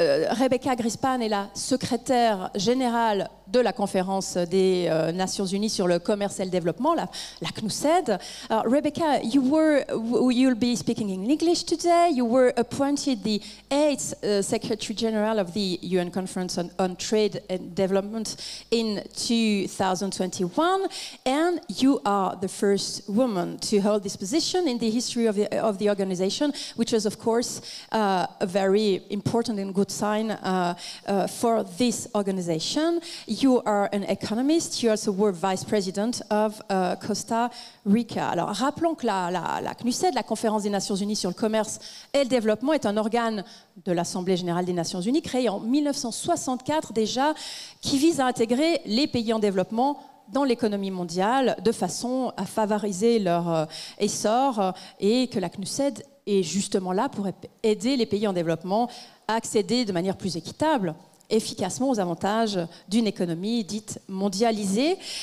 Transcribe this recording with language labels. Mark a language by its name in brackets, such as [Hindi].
[French] Rebeca Grynspan est la secrétaire générale de la conférence des Nations Unies sur le commerce et le développement, la CNUCED. [English] Rebeca, you'll be speaking in English today. You were appointed the 8th Secretary General of the UN Conference on Trade and Development in 2021, and you are the first woman to hold this position in the history of the organization, which is, of course, a very important and good sign for this organization. You are an economist. You also were vice president of Costa Rica. [French] Alors, rappelons que la CNUCED, la Conférence des Nations Unies sur le commerce et le développement, est un organe de l'Assemblée générale des Nations Unies, créé en 1964 déjà, qui vise à intégrer les pays en développement dans l'économie mondiale de façon à favoriser leur essor, et que la CNUCED est justement là pour aider les pays en développement à accéder de manière plus équitable, efficacement aux avantages d'une économie dite mondialisée.